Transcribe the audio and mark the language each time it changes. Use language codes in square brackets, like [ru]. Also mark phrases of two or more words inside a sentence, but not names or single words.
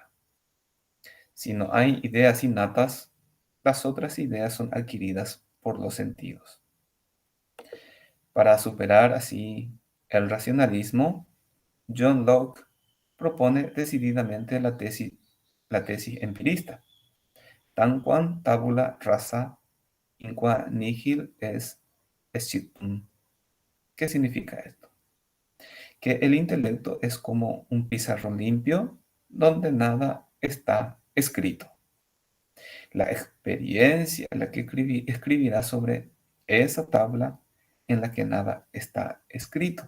[es] Si no hay ideas innatas, las otras ideas son adquiridas por los sentidos. Para superar así el racionalismo, John Locke propone decididamente la tesis empirista, [la] tanquam tabula rasa in qua nihil es scitum. [es] ¿Qué significa esto? Que el intelecto es como un pizarrón limpio donde nada está escrito. La experiencia la que escribirá sobre esa tabla en la que nada está escrito.